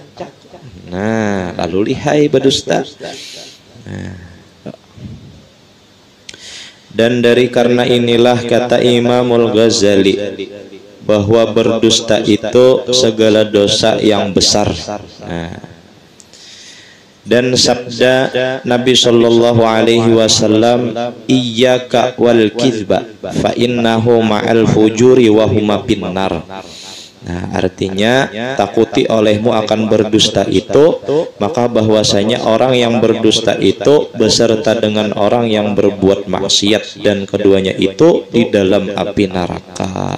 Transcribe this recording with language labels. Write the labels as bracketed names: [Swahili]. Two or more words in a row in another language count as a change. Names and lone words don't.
[Malay] Nah, lalu lihai berdusta. Nah, dan dari karena inilah kata Imamul Ghazali bahwa berdusta itu segala dosa yang besar. Nah, dan sabda Nabi [Arabic] صلى الله عليه وسلم, إياك والكذب فإنه مع الفجور وهما في النار. [Malay] Nah, artinya takuti olehmu akan berdusta itu, maka bahwasanya orang yang berdusta itu beserta dengan orang yang berbuat maksiat, dan keduanya itu di dalam api neraka.